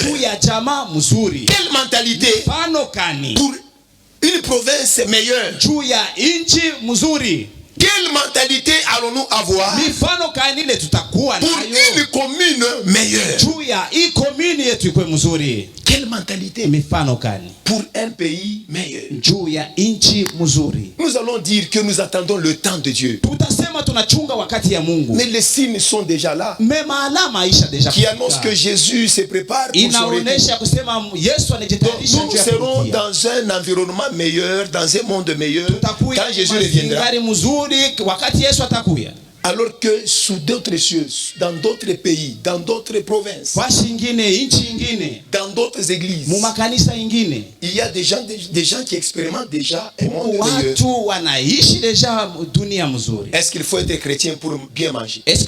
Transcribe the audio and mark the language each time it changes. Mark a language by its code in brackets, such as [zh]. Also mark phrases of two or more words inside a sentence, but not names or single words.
[fr] Quelle mentalité pour une province meilleure? Quelle mentalité allons-nous avoir pour une commune meilleure? Quelle mentalité [sw] mifano gani [fr] pour un pays meilleur? [sw] juu ya nchi mzuri? [fr] Nous allons dire que nous attendons le temps de Dieu. [sw] Tutasema tunachunga wakati ya Mungu. [fr] Mais les signes sont déjà là. [sw] Mema alama isha deja [fr] Qui annoncent que Jésus se prépare pour son retour. [sw] inaonesha kusema Yesu anajitayarisha [fr] Donc, nous serons dans un environnement meilleur, dans un monde meilleur, quand Jésus reviendra. [sw] wakati Yesu atakuya. [fr] Alors que sous d'autres cieux, dans d'autres pays, dans d'autres provinces, dans d'autres églises, il y a des gens qui expérimentent déjà un monde meilleur. Est-ce qu'il faut être chrétien pour bien manger?